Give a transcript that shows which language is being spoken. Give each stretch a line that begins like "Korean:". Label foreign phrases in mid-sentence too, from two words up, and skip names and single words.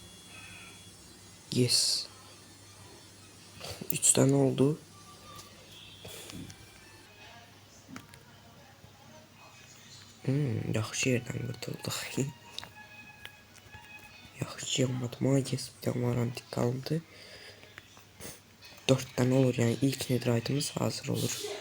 Turkish: Yes. 3 tane oldu.
Azerbaijani: Yaxşı yerdən qurtulduq. Yaxşı yanmadı.
Turkish: Yes, bir tane var antik kaldı. 4 tane olur yani, ilk netherite'ımız hazır olur.